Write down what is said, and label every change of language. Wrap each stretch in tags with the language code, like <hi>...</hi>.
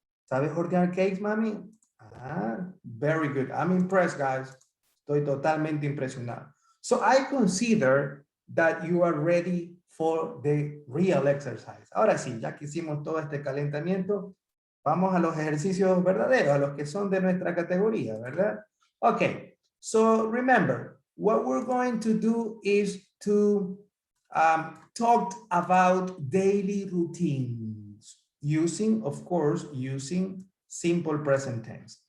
<es>¿Sabes hornear cakes, mami?</es> <en>Ah, very good. I'm impressed, guys.</en> <es>Estoy totalmente impresionado.</es> <en>So I consider that you are ready for the real exercise.</en> <es>Ahora sí, ya que hicimos todo este calentamiento, vamos a los ejercicios verdaderos, a los que son de nuestra categoría, ¿verdad?</es> <en>Okay, so remember, what we're going to do is to talk about daily routines using, of course, using simple present tense.</en>